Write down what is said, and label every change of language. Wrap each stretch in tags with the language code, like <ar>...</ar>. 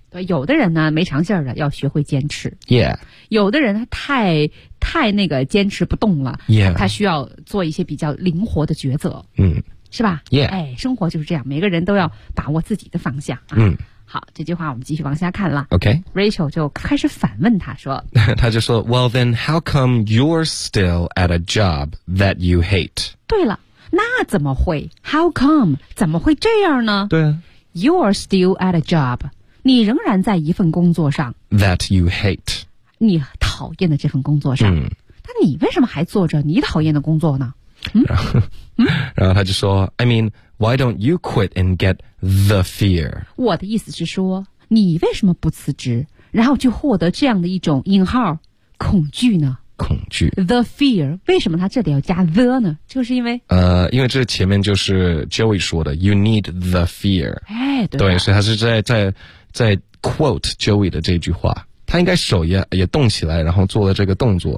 <zh>对，有的人呢没长劲儿的要学会坚持。</zh> <en>Yeah.</en> <zh>有的人他太那个坚持不动了。</zh> <en>Yeah.</en> <zh>他需要做一些比较灵活的抉择。是吧</zh> <en>?Yeah.</en> <zh>哎，生活就是这样，每个人都要把握自己的方向。好，这句话我们继续往下看了。</zh> <en>OK,Rachel</en> <zh>就开始反问他说。他就说</zh> <en>,well then, how come you're still at a job that you hate?</en> <zh>对了。那怎么会 ?</zh> <en>How come?</en> <zh>怎么会这样呢？对啊。</zh> <en>You're still at a job.</en> <zh>你仍然在一份工作上。</zh> <en>That you hate.</en> <zh>你讨厌的这份工作上。那你为什么还做着你讨厌的工作呢？然后他就说</zh> <en>,I mean, why don't you quit and get the fear?</en> <zh>我的意思是说你为什么不辞职然后去获得这样的一种引号恐惧呢？恐惧</zh> <en>The fear</en> <zh>为什么他这里要加 the 呢就是因为因为这前面就是 Joey 说的</zh> <en>You need the fear</en> <zh>哎，对啊、对所以他是在 quote Joey 的这句话他应该手也动起来然后做了这个动作</zh>